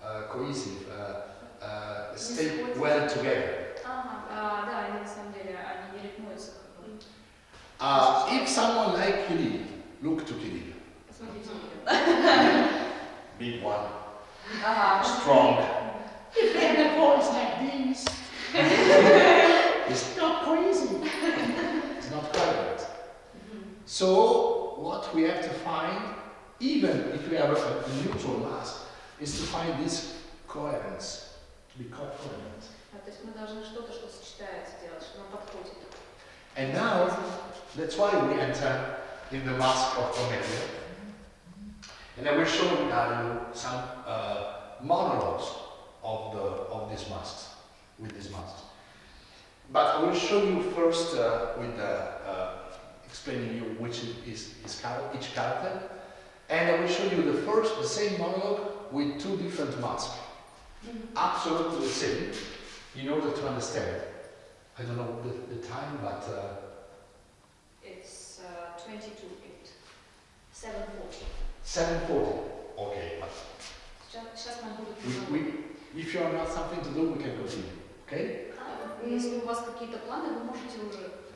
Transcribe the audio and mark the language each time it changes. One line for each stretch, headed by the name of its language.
English: Cohesive, stay well together.
Russian: Да, они на самом деле, они не рифмуются.
English: If someone like Kirill, look to Kirill.
Russian: Посмотрите на него.
English: Big one. Strong. If they have a voice like this, it's not crazy. It's not coherent. So what we have to find, even if we have a neutral mask, is to find this coherence, to be coherent.
Russian: То есть мы должны что-то, что сочетается, делать, что нам подходит.
English: And now, that's why we enter in the mask of Comedii. And I will show you now some monologues of these masks, with these masks. But I will show you first with explaining you which is each character, and I will show you the same monologue with two different masks, absolutely the same, in order to understand. I don't know the time, but It's 20 to 8. 7:40. 7:40. Okay.
Russian: Сейчас нам будут
English: If you have not something to do, we can continue. Okay?
Russian: Если у вас какие-то планы, вы можете уже.